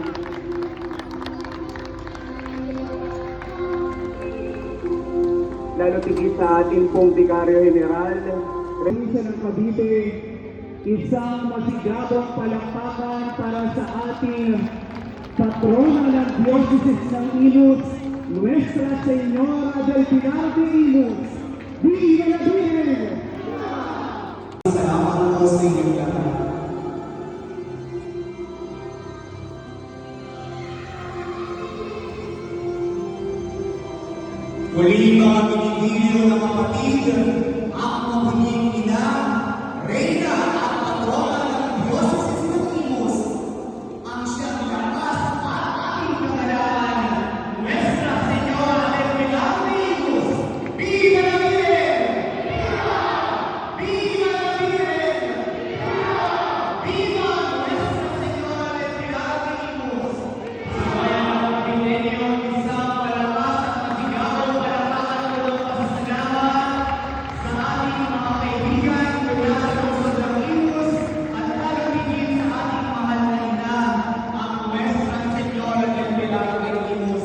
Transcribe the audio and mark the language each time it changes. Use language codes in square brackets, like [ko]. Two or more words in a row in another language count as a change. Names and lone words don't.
[tl] lalo tigit sa ating pong Vicario General, Provincia ng Cavite. Isang masigabong palakpakan para sa ating patrona ng Diocese ng Imus, Nuestra Señora del Pilar de Imus. [es] Viva la Virgen! [tl] Salamat po sa inyong lahat. Muli mga binibigyo ng kapatid, ang mabuting ina, Reyna at patrona ng Diocese ng Imus, ang siyang lakas at ating pangalan, Nuestra Señora del Pilar de Imus. [es] Viva la Virgen! Viva la Virgen! Viva Nuestra Señora del Pilar de Imus! [tl] Sabayan ang pagpinenyo, isang malakas at masigabong palakpakan ko ng pasasalamat sa ating mga kaibigan mula sa lungsod ng Imus at lalo higit sa ating mahal na ina, ang Nuestra Señora del Pilar de Imus.